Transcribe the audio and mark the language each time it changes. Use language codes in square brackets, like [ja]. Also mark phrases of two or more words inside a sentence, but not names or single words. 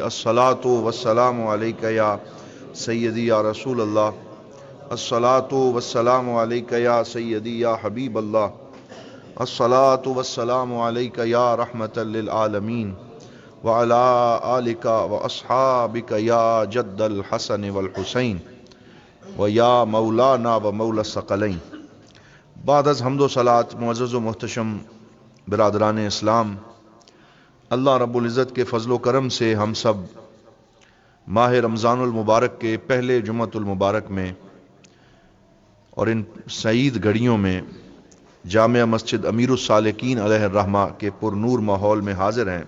[ar] الصلاۃ والسلام علیک یا سیدی یا رسول اللہ، الصلاۃ والسلام علیک یا سیدی یا حبیب اللہ، الصلاۃ والسلام علیک یا رحمۃ للعالمین وعلی آلک واصحابک یا جد الحسن والحسین و یا مولانا و مولا الثقلین۔ [fa] بعد از حمد و صلات، [ur] معزز و محتشم برادران اسلام، [ar] اللہ رب العزت [ur] کے فضل و کرم سے ہم سب ماہ رمضان المبارک کے پہلے جمعۃ المبارک میں اور ان سعید گھڑیوں میں جامع مسجد امیر السالکین [ar] علیہ الرحمہ [ur] کے پر نور ماحول میں حاضر ہیں۔